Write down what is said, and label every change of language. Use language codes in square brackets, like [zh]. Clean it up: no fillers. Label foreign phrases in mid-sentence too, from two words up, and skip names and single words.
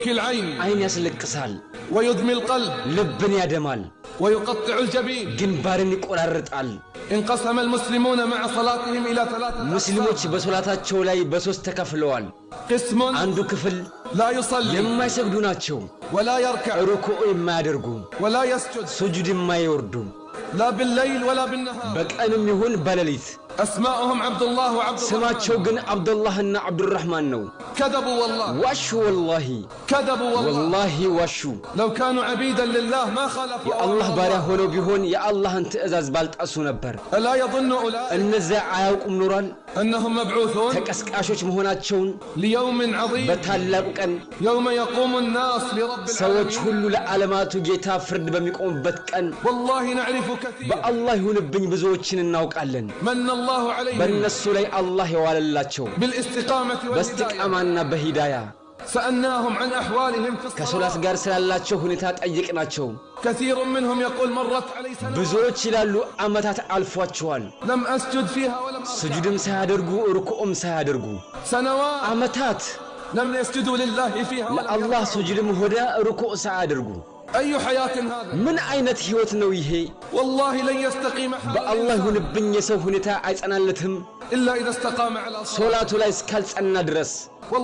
[ar] العين عين يسلكسال ويدمي القلب لبن يدمال ويقطع الجبين جنبارن يقررطال انقسم المسلمون مع صلاتهم إلى ثلاثة [am] مسلموች በሶላታቸው ላይ በሶስት ተከፍለዋል [ar] قسم [am] አንዱ ክፍል [ar] لا يصلي [am] የማይሰግዱ ናቸው [ar] ولا يركع [am] ሩኩዕ የማያደርጉ [ar] ولا يسجد [am] ሱጁድ የማይወርዱ [ar] لا بالليل ولا بالنهار [am] በቀንም ይሁን በሌሊት [ar] أسماءهم عبد الله وعبد الرحمن [am] ስማቸው ግን አብዱላህና አብዱራህማን ነው [ar] كذبوا والله [am] ዋሹ والله [ar] كذبوا [am] والله ዋሹ [ar] لو كانوا عبيدا لله ما خالفوا [am] የአላህ ባሪያ ሆነው ቢሆን የአላህን ትእዛዝ ባልጣሱ ነበር [ar] ألا يظن أولئك [am] እነዚያ አያውቁም ኖሯል [ar] أنهم مبعوثون [am] ተቀስቃሾች መሆናቸውን [ar] ليوم عظيم [am] በታላቁ ቀን [ar] يوم يقوم الناس لرب [am] ሰዎች [ar] العالمين [am] ሁሉ ለዓለማቱ ጌታ ፍርድ በሚቆምበት ቀን [ar] والله نعرف كثير [am] በአላህ ይሁንብኝ ብዙዎችን እናውቃለን [ar] من الله عليهم [am] በእነሱ ላይ አላህ የዋለላቸው [ar] بالاستقامة والهداية [am] በእስቲቃማና በሂዳያ [ar] سألناهم عن أحوالهم في [am] ከሶላት [ar] الصلاة [am] ጋር ስላላቸው ሁኔታ ጠይቅናቸው [ar] كثير منهم يقول مرت علي سنة [am] ብዙዎች ይላሉ አመታት አልፏቸዋል [ar] لم أسجد فيها ولم أركع [am] ስጁድም ሳያደርጉ ሩኩዕም ሳያደርጉ [ar] سنوات [am] አመታት [ar] لم يسجدوا لله فيها ولم [am] ለአላህ ስጁድም ሆደ ሩኩዕ ሳያደርጉ [ar] أي حياة هذا [am] ምን አይነት ህይወት ነው ይሄ [ar] والله لن يستقيم حال [am] በአላህ ይሁንብኝ የሰው ሁኔታ አይጸናለትም [ar] إلا إذا استقام على صلاة [am] ሶላቱ ላይ እስካልጸና ድረስ